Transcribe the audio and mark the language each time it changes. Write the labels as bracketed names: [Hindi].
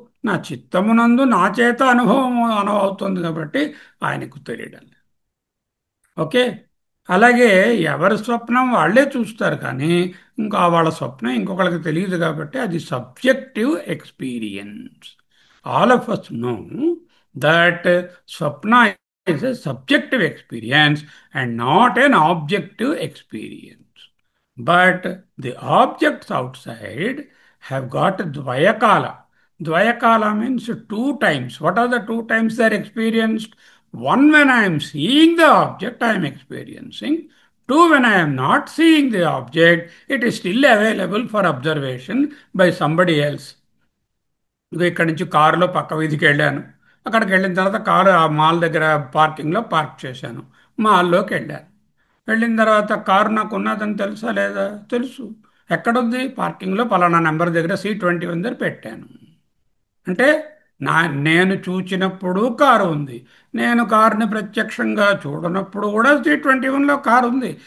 [Telugu] నా చిత్తమునందు నా చేత అనుభవం అవుతుంది కాబట్టి ఆయనకు తెలియడం లేదు. ఓకే. అలాగే ఎవరి స్వప్నం వాళ్ళే చూస్తారు, కానీ ఇంకా వాళ్ళ స్వప్నం ఇంకొకరికి తెలియదు కాబట్టి అది subjective experience. [English] All of us know that స్వప్న is a subjective experience and not an objective experience. But the objects outside have got Dvayakala. Dvayakala means two times. What are the two times they are experienced? One, when I am seeing the object, I am experiencing. Two, when I am not seeing the object, it is still available for observation by somebody else. [Telugu] ఇక ఇక్కడి నుంచి కారులో పక్క వీధికి వెళ్ళాను. అక్కడికి వెళ్ళిన తర్వాత కారు ఆ మాల్ దగ్గర పార్కింగ్లో పార్క్ చేశాను. మాల్లోకి వెళ్ళాను. వెళ్ళిన తర్వాత కారు నాకు ఉన్నదని తెలుసా లేదా? తెలుసు. ఎక్కడుంది? పార్కింగ్లో పలానా నెంబర్ దగ్గర C21 దగ్గర పెట్టాను. అంటే నా నేను చూచినప్పుడు కారు ఉంది, నేను కారుని ప్రత్యక్షంగా చూడనప్పుడు కూడా C21లో కారు ఉంది.